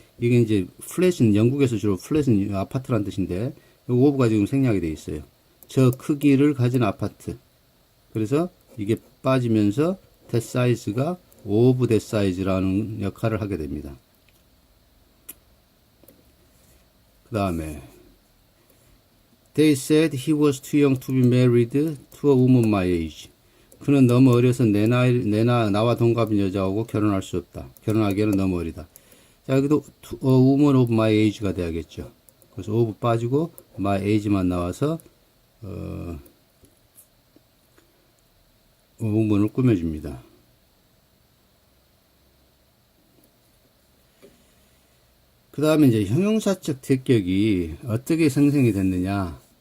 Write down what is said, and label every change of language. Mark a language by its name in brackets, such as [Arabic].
[Korean] 이게 이제 플랫은 영국에서 주로 플랫은 아파트란 뜻인데 요 오브가 지금 생략이 돼 있어요. 저 크기를 가진 아파트. 그래서 이게 빠지면서 that size가 [English] of that size [Korean] 라는 역할을 하게 됩니다. 그 다음에 [English] They said he was too young to be married to a woman my age. [Korean] 그는 너무 어려서 나와 동갑인 여자하고 결혼할 수 없다. 결혼하기에는 너무 어리다. 자, 여기도 a woman of my age가 돼야겠죠. 그래서 of 빠지고 my age만 나와서 문문을 꾸며줍니다. 그 다음에 이제 형용사적 대격이 어떻게 생성이 됐느냐.